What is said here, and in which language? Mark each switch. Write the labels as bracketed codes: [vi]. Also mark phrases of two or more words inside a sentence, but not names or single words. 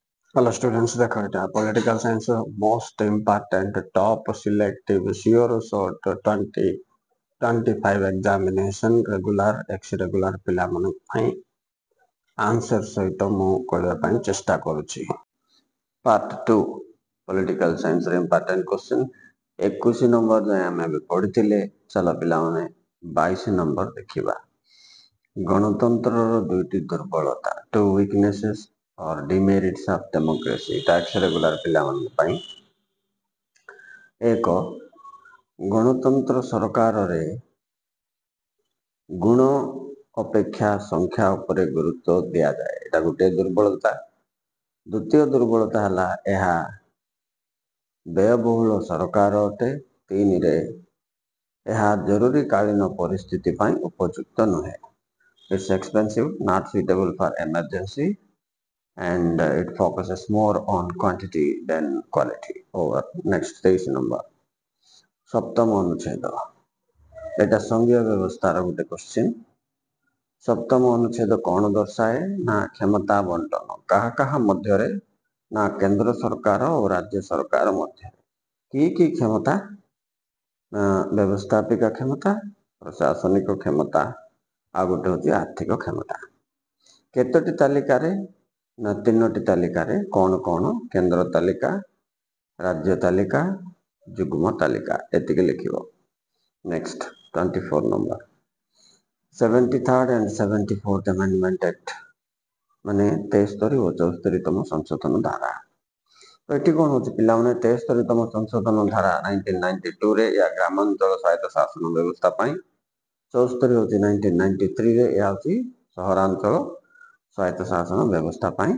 [en] Hello students, the political science most important top selective sure short 2025 examination regular ex-regular [or] ପିଲାମାନଙ୍କ ପାଇଁ ଆନ୍ସର ସହିତ ମୁଁ କହିବା ପାଇଁ ଚେଷ୍ଟା କରୁଛି। ପାର୍ଟ 2 [en] political science important question [or] 21 ନମ୍ବର ଯାଏଁ ଆମେ ଏବେ ପଢିଥିଲେ। ଚାଲ ପିଲାମାନେ 22 ନମ୍ବର ଦେଖିବା। ଗଣତନ୍ତ୍ରର ଦୁଇଟି ଦୁର୍ବଳତା, [en] two weaknesses or demerits of democracy, tax regular [or] ପିଲାମାନଙ୍କ ପାଇଁ। ଏକ, ଗଣତନ୍ତ୍ର ସରକାରରେ ଗୁଣ ଅପେକ୍ଷା ସଂଖ୍ୟା ଉପରେ ଗୁରୁତ୍ୱ ଦିଆଯାଏ, ଏଟା ଗୋଟିଏ ଦୁର୍ବଳତା। ଦ୍ୱିତୀୟ ଦୁର୍ବଳତା ହେଲା ଏହା ବ୍ୟୟବହୁଳ ସରକାର ଅଟେ। 3ରେ ଏହା ଜରୁରୀକାଳୀନ ପରିସ୍ଥିତି ପାଇଁ ଉପଯୁକ୍ତ ନୁହେଁ। [en] It's expensive, not suitable for emergency, and it focuses more on quantity than quality. Over. Next 23 number. [or] ସପ୍ତମ ଅନୁଚ୍ଛେଦ, ଏଟା ସଂଘୀୟ ବ୍ୟବସ୍ଥାର ଗୋଟେ କ୍ୱେଶ୍ଚିନ୍। ସପ୍ତମ ଅନୁଚ୍ଛେଦ କ'ଣ ଦର୍ଶାଏ ନା କ୍ଷମତା ବଣ୍ଟନ କାହା କାହା ମଧ୍ୟରେ, ନା କେନ୍ଦ୍ର ସରକାର ଓ ରାଜ୍ୟ ସରକାର ମଧ୍ୟରେ। କି କ୍ଷମତା? ବ୍ୟବସ୍ଥାପିକା କ୍ଷମତା, ପ୍ରଶାସନିକ କ୍ଷମତା, ଆଉ ଗୋଟେ ହେଉଛି ଆର୍ଥିକ କ୍ଷମତା। କେତୋଟି ତାଲିକାରେ? ନା 3ଟି ତାଲିକାରେ। କ'ଣ କ'ଣ? କେନ୍ଦ୍ର ତାଲିକା, ରାଜ୍ୟ ତାଲିକା, ଯୁଗ୍ମ ତାଲିକା, ଏତିକି ଲେଖିବ। ନେକ୍ସଟ 24 ନମ୍ବର, [en] 73rd and 74th Amendment Act, [or] ମାନେ 73 ଓ 74ତମ ସଂଶୋଧନ ଧାରା। ତ ଏଠି କ'ଣ ହେଉଛି ପିଲାମାନେ, 73ତମ ସଂଶୋଧନ ଧାରା 1992ରେ ଏହା ଗ୍ରାମାଞ୍ଚଳ ସ୍ୱାୟତ୍ତ ଶାସନ ବ୍ୟବସ୍ଥା ପାଇଁ, 74 ହେଉଛି 1993ରେ ଏହା ହେଉଛି ସହରାଞ୍ଚଳ ସ୍ୱାୟତ୍ତ ଶାସନ ବ୍ୟବସ୍ଥା ପାଇଁ।